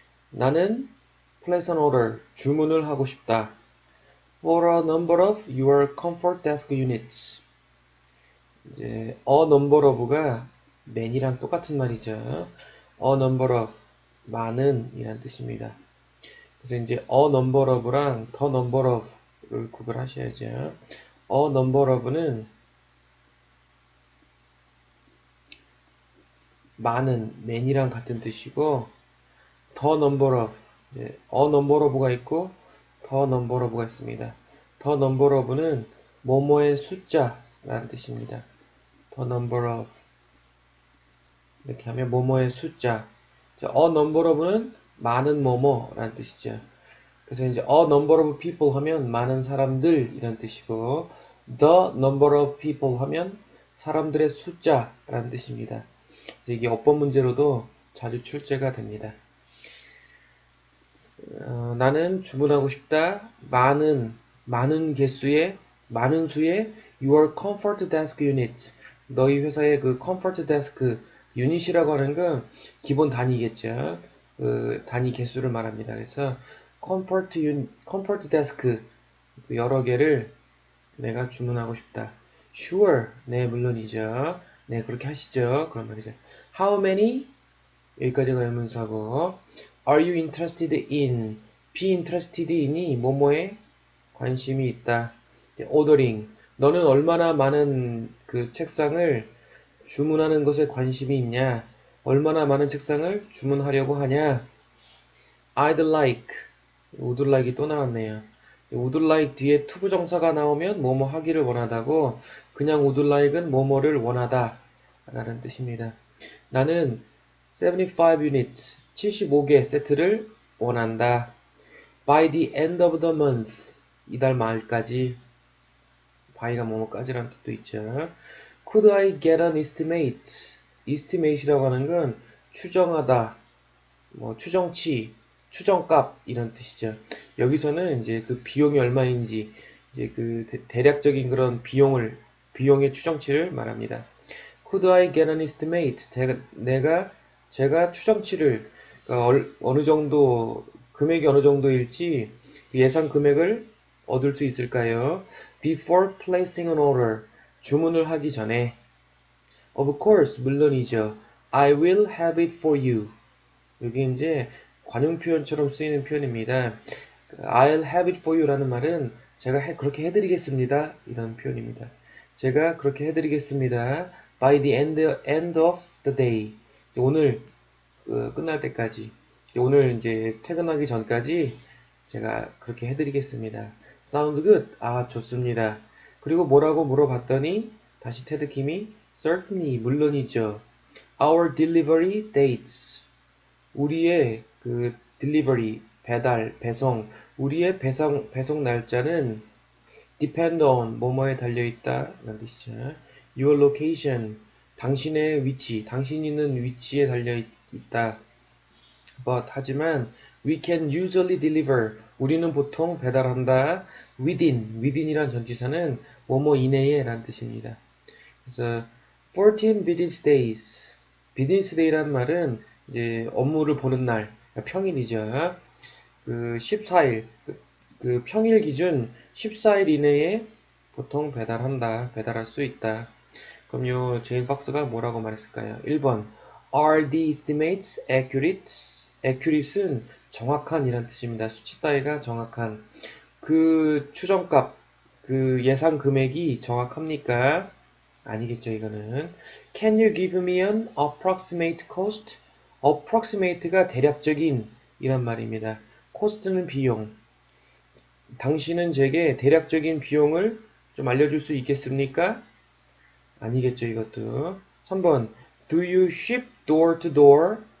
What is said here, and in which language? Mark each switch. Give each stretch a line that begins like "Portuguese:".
Korean: 나는
English: place an order,
Korean: 주문을 하고 싶다.
English: For a number of your comfort desk units.
Korean: 이제 a number of가 many랑 똑같은 말이죠. a number of, 많은 이란 뜻입니다. 그래서 이제 a number of랑 the number of를 구별하셔야죠. a number of는 많은, many랑 같은 뜻이고 the number of, a number of가 있고 the number of가 있습니다. the number of는 뭐뭐의 숫자라는 뜻입니다. the number of 이렇게 하면 뭐뭐의 숫자. a number of는 많은 뭐뭐라는 뜻이죠. 그래서 이제 a number of people 하면 많은 사람들 이란 뜻이고 the number of people 하면 사람들의 숫자라는 뜻입니다. 그래서 이게 어법 문제로도 자주 출제가 됩니다. 나는 주문하고 싶다. 많은 수의
English: your comfort desk units.
Korean: 너희 회사의 그 comfort desk 유닛이라고 하는 건 기본 단위겠죠. 그 단위 개수를 말합니다. 그래서 comfort desk 여러 개를 내가 주문하고 싶다.
English: Sure.
Korean: 네, 물론이죠. 네, 그렇게 하시죠. 그런 말이죠.
English: How many?
Korean: 여기까지가 의문사고
English: Are you interested in?
Korean: Be interested in이 뭐뭐에 관심이 있다.
English: Ordering.
Korean: 너는 얼마나 많은 그 책상을 주문하는 것에 관심이 있냐? 얼마나 많은 책상을 주문하려고 하냐?
English: I'd like.
Korean: would like이 또 나왔네요. would like 뒤에 투부정사가 나오면 뭐뭐 하기를 원하다고, 그냥 would like은 뭐뭐를 원하다 라는 뜻입니다. 나는 75 units, 75개 세트를 원한다.
English: By the end of the month,
Korean: 이달 말까지. by가 뭐뭐까지라는 뜻도 있죠.
English: Could I get an estimate?
Korean: estimate이라고 하는 건 추정하다, 뭐 추정치, 추정값 이런 뜻이죠. 여기서는 이제 그 비용이 얼마인지 이제 그 대략적인 그런 비용의 추정치를 말합니다.
English: Could I get an estimate?
Korean: 제가 추정치를 그러니까 어느 정도 금액이 어느 정도일지 그 예상 금액을 얻을 수 있을까요?
English: Before placing an order,
Korean: 주문을 하기 전에.
English: Of course,
Korean: 물론이죠.
English: I will have it for you.
Korean: 여기 이제 관용 표현처럼 쓰이는 표현입니다.
English: I'll have it for you
Korean: 라는 말은 제가 그렇게 해드리겠습니다. 이런 표현입니다. 제가 그렇게 해드리겠습니다.
English: By the end of the day.
Korean: 오늘 끝날 때까지. 오늘 이제 퇴근하기 전까지 제가 그렇게 해드리겠습니다.
English: Sounds good.
Korean: 아, 좋습니다. 그리고 뭐라고 물어봤더니 다시 테드 킴이
English: Certainly,
Korean: 물론이죠.
English: Our delivery dates.
Korean: 우리의 그 delivery, 배달, 배송, 우리의 배송 날짜는 depend on, 뭐뭐에 달려있다 라는 뜻이죠.
English: Your location,
Korean: 당신의 위치, 당신이 있는 위치에 달려있다.
English: But,
Korean: 하지만
English: we can usually deliver,
Korean: 우리는 보통 배달한다. within이란 전치사는 뭐뭐 이내에 라는 뜻입니다. 그래서 14 business days, business day라는 말은 이제 업무를 보는 날, 평일이죠. 그 14일, 그 평일 기준 14일 이내에 보통 배달할 수 있다. 그럼 요 제인 박스가 뭐라고 말했을까요? 1번,
English: Are the estimates accurate?
Korean: accurate은 정확한 이란 뜻입니다. 수치 따위가 정확한. 그 추정값, 그 예상 금액이 정확합니까? 아니겠죠, 이거는.
English: Can you give me an approximate cost?
Korean: approximate가 대략적인 이란 말입니다. cost는 비용. 당신은 제게 대략적인 비용을 좀 알려줄 수 있겠습니까? 아니겠죠, 이것도. 3번.
English: Do you ship door to door?